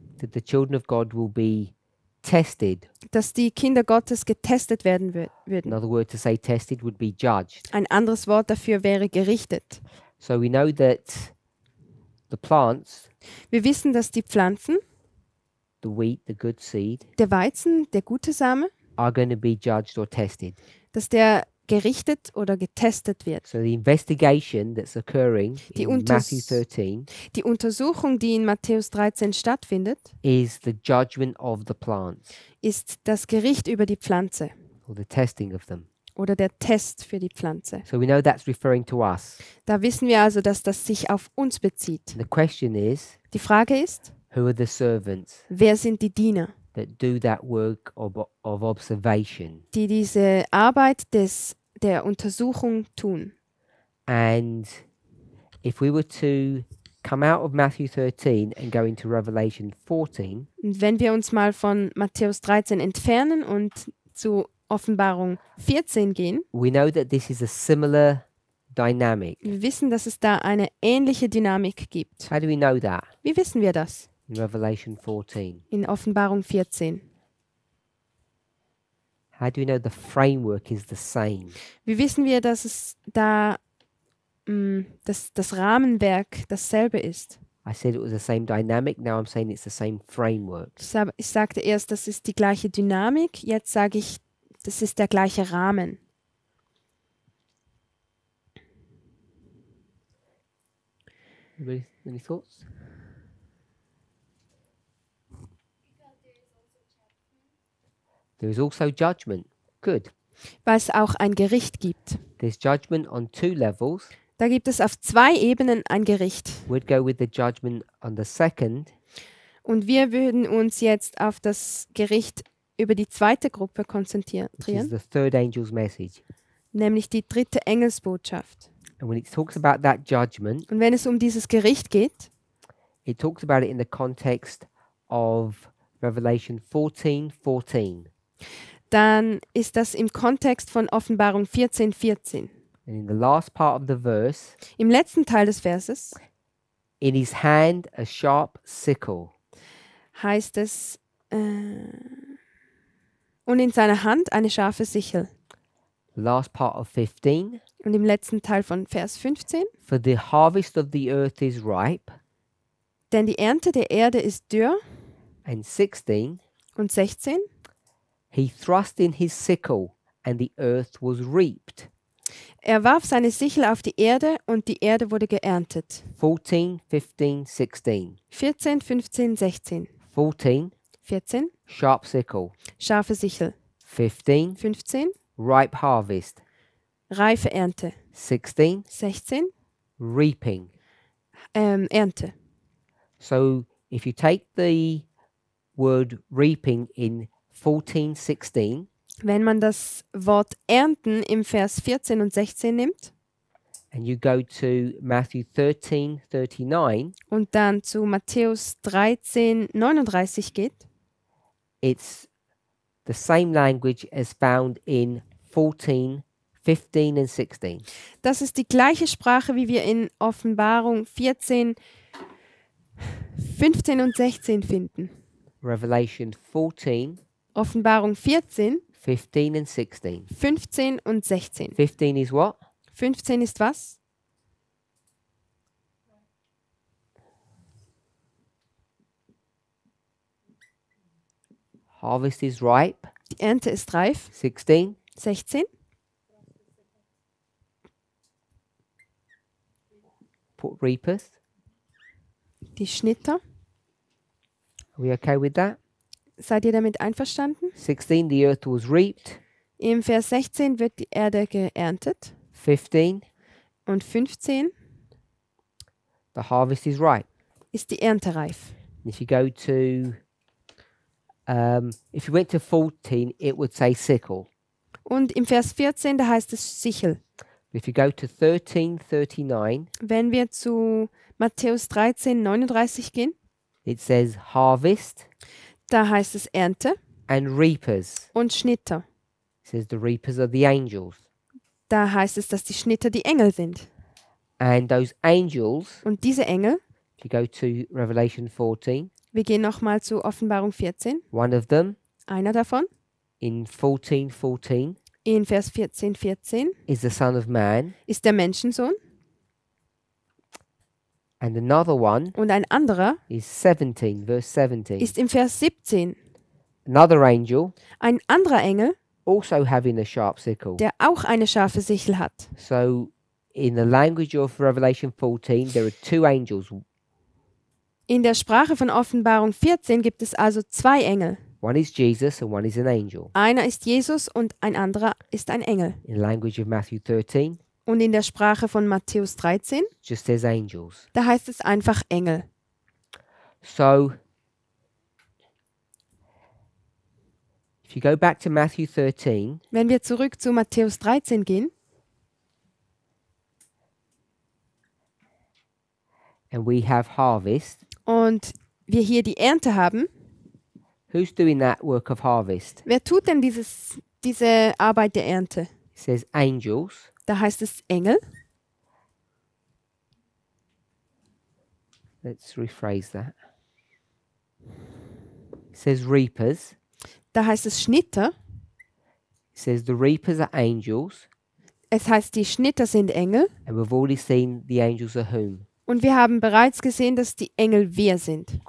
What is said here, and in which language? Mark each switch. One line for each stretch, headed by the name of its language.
English: That the children of God will be tested.
German: dass die Kinder Gottes getestet werden würden.
English: Another word to say tested would be judged.
German: Ein anderes Wort dafür wäre gerichtet.
English: So we know that the plants,
German: Wir wissen, dass die Pflanzen,
English: the wheat, the good seed,
German: der Weizen, der gute Same,
English: are going to be judged or tested.
German: dass der gerichtet oder getestet wird.
English: So the investigation that's occurring
German: Die
English: in Matthew
German: Unters-
English: 13
German: Die Untersuchung, die in Matthäus 13 stattfindet,
English: is the judgment of the plants,
German: ist das Gericht über die Pflanze
English: or the testing of them.
German: oder der Test für die Pflanze.
English: So we know that's referring to us.
German: Da wissen wir also, dass das sich auf uns bezieht.
English: The question is,
German: Die Frage ist,
English: who are the servants
German: wer sind die Diener,
English: that do that work of observation?
German: die diese Arbeit der Untersuchung tun?
English: And if we were to come out of Matthew 13 and go into Revelation 14,
German: Und wenn wir uns mal von Matthäus 13 entfernen und zu Offenbarung 14 gehen,
English: we know that this is a similar dynamic.
German: wir wissen, dass es da eine ähnliche Dynamik gibt.
English: How do we know that?
German: Wie wissen wir das?
English: In Revelation 14.
German: In Offenbarung 14.
English: How do we know the framework is the same?
German: Wie wissen wir, dass es da das Rahmenwerk dasselbe ist?
English: I said it was the same dynamic, now I'm saying it's the same framework.
German: Ich sagte erst, das ist die gleiche Dynamik, jetzt sage ich, das ist der gleiche Rahmen.
English: Any thoughts? There is also judgment. Good.
German: Weil es auch ein Gericht gibt.
English: There's judgment on two levels.
German: Da gibt es auf 2 Ebenen ein Gericht.
English: We'd go with the judgment on the second,
German: Und wir würden uns jetzt auf das Gericht über die zweite Gruppe
English: which is
German: konzentrieren,
English: the third angel's message.
German: nämlich die dritte Engelsbotschaft.
English: And when it talks about that judgment,
German: Und wenn es um dieses Gericht geht,
English: it talks about it in the context of Revelation 14:14.
German: dann ist das im Kontext von Offenbarung 14,14.
English: And in the last part of the verse,
German: Im letzten Teil des Verses
English: in his hand a sharp sickle.
German: heißt es, und in seiner Hand eine scharfe Sichel.
English: The last part of 15,
German: Und im letzten Teil von Vers 15,
English: for the harvest of the earth is ripe.
German: denn die Ernte der Erde ist dürr.
English: And 16,
German: Und 16,
English: he thrust in his sickle and the earth was reaped.
German: er warf seine Sichel auf die Erde und die Erde wurde geerntet.
English: 14, 15, 16.
German: 14, 15, 16.
English: 14,
German: 14,
English: sharp sickle.
German: scharfe Sichel.
English: 15,
German: 15,
English: ripe harvest.
German: reife Ernte.
English: 16,
German: 16,
English: reaping.
German: Ernte.
English: So if you take the word reaping in 14:16,
German: Wenn man das Wort ernten im Vers 14 und 16 nimmt
English: and you go to Matthew 13:39,
German: und dann zu Matthäus 13:39 geht,
English: it's the same language as found in 14:15 and 16.
German: das ist die gleiche Sprache, wie wir in Offenbarung 14, 15 und 16 finden.
English: Revelation 14,
German: Offenbarung 14,
English: 15 and 16.
German: 15 und 16.
English: 15 is what?
German: 15 ist was?
English: Harvest is ripe.
German: Die Ernte ist reif.
English: 16,
German: 16.
English: put reapers.
German: Die Schnitter.
English: Are we okay with that?
German: Seid ihr damit einverstanden?
English: 16, the earth was reaped.
German: Im Vers 16 wird die Erde geerntet.
English: 15,
German: Und 15
English: the harvest is ripe.
German: ist die Ernte reif.
English: If you go to, if you went to 14, it would say sickle.
German: Und im Vers 14, da heißt es Sichel.
English: If you go to 13:39,
German: Wenn wir zu Matthäus 13:39 gehen,
English: it says harvest
German: da heißt es Ernte
English: and reapers.
German: und Schnitter.
English: It says the reapers are the angels.
German: Da heißt es, dass die Schnitter die Engel sind.
English: And those angels,
German: Und diese Engel,
English: if you go to Revelation 14,
German: wir gehen nochmal zu Offenbarung 14,
English: one of them
German: einer davon,
English: in 14:14
German: in Vers 14:14,
English: is the Son of Man,
German: ist der Menschensohn
English: and another one
German: und ein anderer
English: is 17, verse 17.
German: ist im Vers 17
English: Another angel
German: ein anderer Engel,
English: also having a sharp sickle.
German: der auch eine scharfe Sichel hat.
English: So in the language of Revelation 14, there are two angels.
German: In der Sprache von Offenbarung 14 gibt es also zwei Engel.
English: One is Jesus and one is an angel.
German: Einer ist Jesus und ein anderer ist ein Engel.
English: In the language of Matthew 13,
German: Und in der Sprache von Matthäus 13,
English: just says angels.
German: da heißt es einfach Engel.
English: So if you go back to Matthew 13,
German: Wenn wir zurück zu Matthäus 13 gehen
English: and we have harvest,
German: und wir hier die Ernte haben,
English: who's doing that work of harvest?
German: wer tut denn diese Arbeit der Ernte?
English: It says angels.
German: Da heißt es Engel.
English: Let's rephrase that. It says reapers.
German: Da heißt es Schnitter.
English: It says the reapers are angels.
German: Es heißt, die Schnitter sind Engel.
English: And we've already seen the angels are whom?
German: Und wir haben bereits gesehen, dass die Engel wer sind?